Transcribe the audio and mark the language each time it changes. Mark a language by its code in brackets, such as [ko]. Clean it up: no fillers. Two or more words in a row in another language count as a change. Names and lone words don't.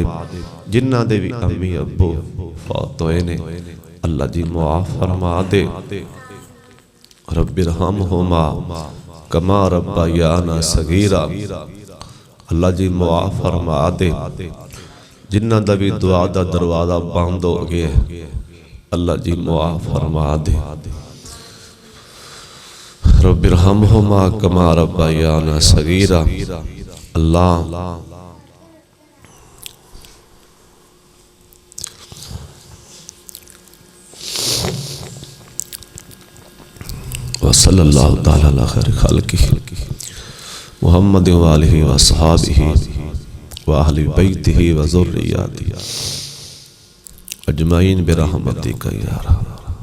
[pa] جنہاں دے بھی امی ابو فوت ہوئے نے اللہ جی معاف فرما دے. [ar] رب ارحمهما كما ربياني صغيرا. [pa] اللہ جی معاف فرما دے. جنہاں دا بھی دعا دا دروازہ بند ہو گیا اللہ جی معاف فرما دے. [ar] رب ارحمهما كما ربياني صغيرا. الله وصلى الله تعالى على خير خلقه محمد وآله وأصحابه وأهل بيته وذريته أجمعين برحمتك يا رحمن.